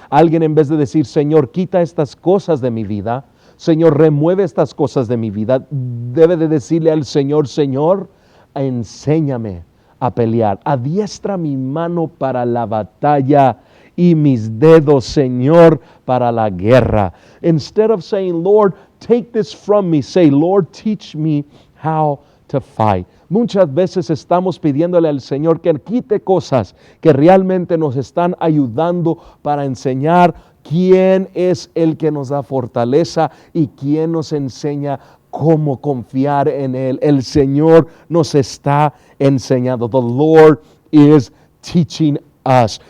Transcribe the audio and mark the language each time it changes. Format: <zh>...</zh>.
<es>Alguien, en vez de decir, Señor, quita estas cosas de mi vida, Señor, remueve estas cosas de mi vida, debe de decirle al Señor, Señor, enséñame a pelear. Adiestra mi mano para la batalla y mis dedos, Señor, para la guerra.</es> <en>Instead of saying, Lord, take this from me, say, Lord, teach me how to fight.</en> <es>Muchas veces estamos pidiéndole al Señor que quite cosas que realmente nos están ayudando para enseñar quién es el que nos da fortaleza y quién nos enseña cómo confiar en Él. El Señor nos está enseñando.</es> <en>The Lord is teaching us.</en>